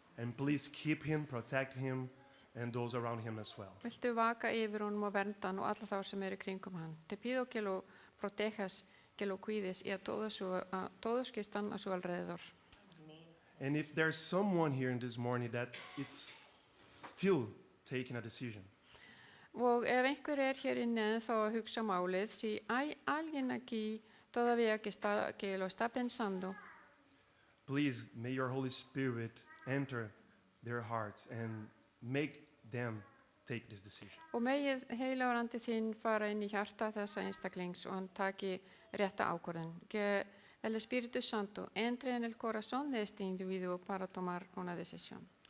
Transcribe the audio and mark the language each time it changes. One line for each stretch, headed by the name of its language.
English: And please keep him, protect him, and those around him as well.
Icelandic: Viltu vaka yfir honum og vernda hann og alla þá sem eru kringum hann.
Spanish: Te pido que lo protejas, que lo cuides y a todos que están a su alrededor.
English: And if there's someone here in this morning that it's still taking a decision,
Icelandic: Og ef einhver hér inne þá að hugsa málið,
Spanish: si hay alguien aquí todavía que lo está pensando,
English: please may your Holy Spirit enter their hearts and make them take this decision.
Icelandic: og megið heilagur andi þinn fara inn í hjarta þessa einstaklings og hann taki rétta ákvörðun.
Spanish: Que el Espíritu Santo entre en el corazón de este individuo para tomar una decisión.